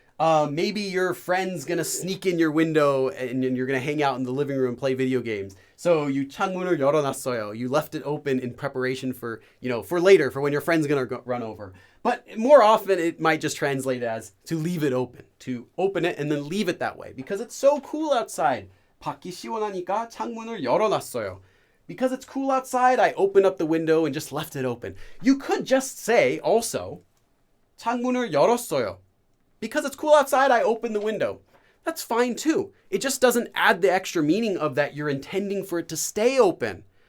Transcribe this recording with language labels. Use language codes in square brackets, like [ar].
[en] Maybe your friend's gonna sneak in your window and you're gonna hang out in the living room and play video games. So you [ko] 창문을 열어놨어요. [en] You left it open in preparation for, for later, for when your friend's gonna run over. But more often it might just translate as to leave it open, to open it and then leave it that way because it's so cool outside. [ko] 밖이 시원하니까 창문을 열어놨어요. [en] Because it's cool outside, I opened up the window and just left it open. You could just say also, [ko] 창문을 열었어요. [en] Because it's cool outside, I opened the window. That's fine too. It just doesn't add the extra meaning of that you're intending for it to stay open.